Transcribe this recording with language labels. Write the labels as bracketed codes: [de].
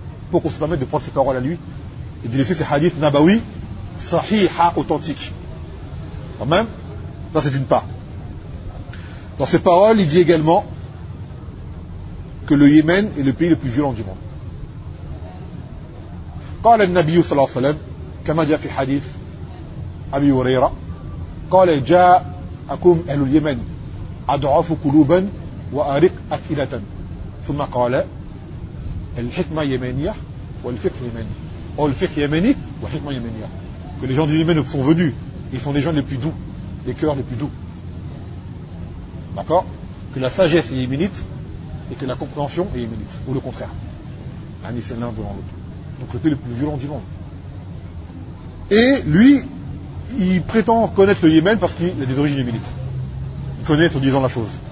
[fr] Pour qu'on se permette de prendre ses paroles à lui et de laisser ses hadiths nabawi, sahiha, authentique. Quand même, ça c'est d'une part. Dans ses paroles, il dit également que le Yémen est le pays le plus violent du monde. Quand le Nabi [ar] sallallahu alayhi wa sallam, كما جاء في حديث أبي هريرة قال جاءكم أهل اليمن أضعف قلوبا وأرق أفئدة ثم قال الحكمة يمنية والفقه يمني أو الفقه يمني والحكمة يمنية. [fr] Que les gens du Yémen sont venus, ils sont les gens les plus doux, les cœurs les plus doux, d'accord, que la sagesse est yéménite et que la compréhension est yéménite, ou le contraire, c'est l'un devant l'autre. Donc le pays le plus violent du monde. Et lui, il prétend connaître le Yémen parce qu'il a des origines yéménites. Il connaît, en disant la chose.